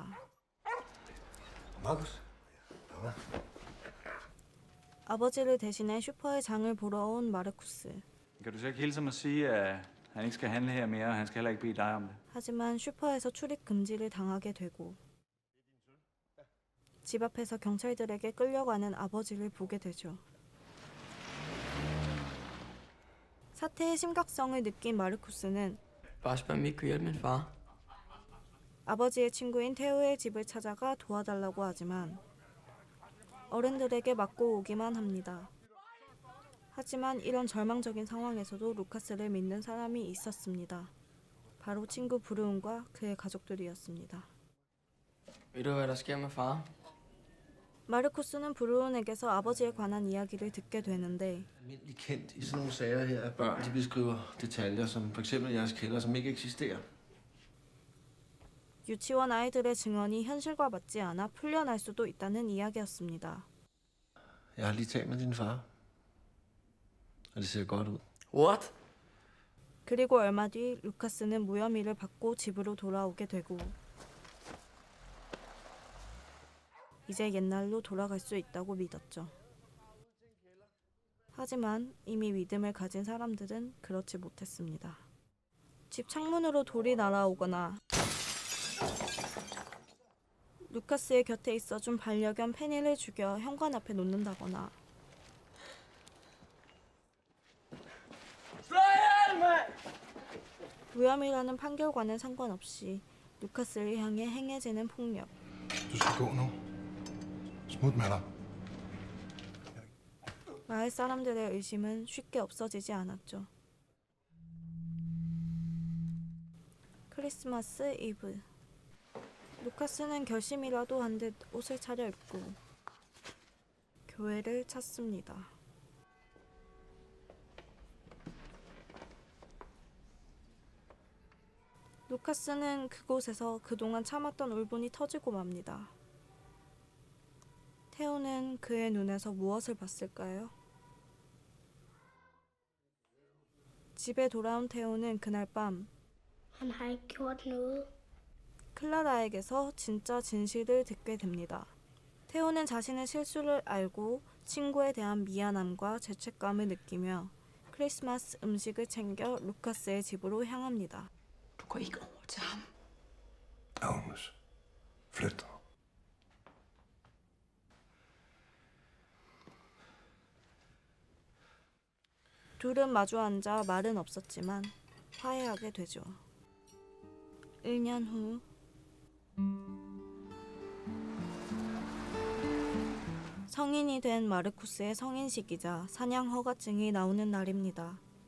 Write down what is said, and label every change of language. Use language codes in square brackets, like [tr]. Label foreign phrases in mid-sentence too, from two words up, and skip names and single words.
[ko] Markus? 아버지를 대신해 슈퍼의 장을 보러 온 마르쿠스. [da] Kan du så ikke hilse mig og sige, at han ikke skal handle her mere, og han skal heller ikke bede dig om det? [ko] 하지만 슈퍼에서 출입 금지를 당하게 되고 집 앞에서 경찰들에게 끌려가는 아버지를 보게 되죠. 사태의 심각성을 느낀 마르쿠스는 [da] Bare spørg, om I ikke kunne hjælpe min far. [ko] 아버지의 친구인 테오의 집을 찾아가 도와달라고 하지만 어른들에게 맞고 오기만 합니다. 하지만 이런 절망적인 상황에서도 루카스를 믿는 사람이 있었습니다. 바로 친구 브루운과 그의 가족들이었습니다. [da] Ved du, hvad der sker med far? [ko] 마르쿠스는 브루운에게서 아버지에 관한 이야기를 듣게 되는데 [da] Almindeligt kendt i sådan nogle sager her, at børn de beskriver detaljer, som for eksempel jeres kælder, som ikke eksisterer. [ko] 유치원 아이들의 증언이 현실과 맞지 않아 풀려날 수도 있다는 이야기였습니다. [da] Jeg har lige talt med din far, og det ser godt ud. What? [ko] 그리고 얼마 뒤 루카스는 무혐의를 받고 집으로 돌아오게 되고 이제 옛날로 돌아갈 수 있다고 믿었죠. 하지만 이미 믿음을 가진 사람들은 그렇지 못했습니다. 집 창문으로 돌이 날아오거나 루카스의 곁에 있어준 반려견 페니를 죽여 현관 앞에 놓는다거나 무혐의라는 판결과는 상관없이 루카스를 향해 행해지는 폭력. [da] Du skal gå nu. Smut med dig. [ko] 마을 사람들의 의심은 쉽게 없어지지 않았죠. 크리스마스 이브. 루카스는 결심이라도 한 듯 옷을 차려입고 교회를 찾습니다. 루카스는 그곳에서 그동안 참았던 울분이 터지고 맙니다. 테오는 그의 눈에서 무엇을 봤을까요? 집에 돌아온 테오는 그날 밤 [da] Han har ikke gjort noget. [ko] 클라라에게서 진짜 진실을 듣게 됩니다. 테오는 자신의 실수를 알고 친구에 대한 미안함과 죄책감을 느끼며 크리스마스 음식을 챙겨 루카스의 집으로 향합니다. [da] Du går ikke over til ham. Agnes, flyt dig. [ko] 둘은 마주 앉아 말은 없었지만 화해하게 되죠. 1년 후 성인이 된 마르쿠스의 성인식이자 사냥 허가증이 나오는 날입니다.